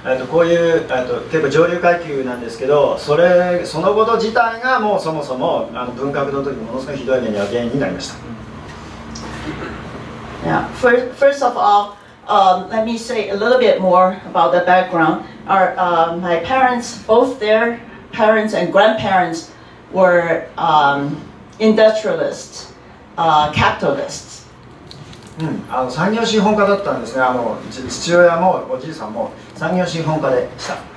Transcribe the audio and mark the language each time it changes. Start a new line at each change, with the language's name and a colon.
Japanese: こういう結構上流階級なんですけど、そのこと自体がもうそもそも文革の時ものすごいひどい目には原因になりました。
English: Yeah. First of all, let me say a little bit more about the background. My parents, both their parents and grandparents, were industrialists, capitalists.
Japanese: 産業資本家だったんですね。父親もおじいさんも産業資本家でした。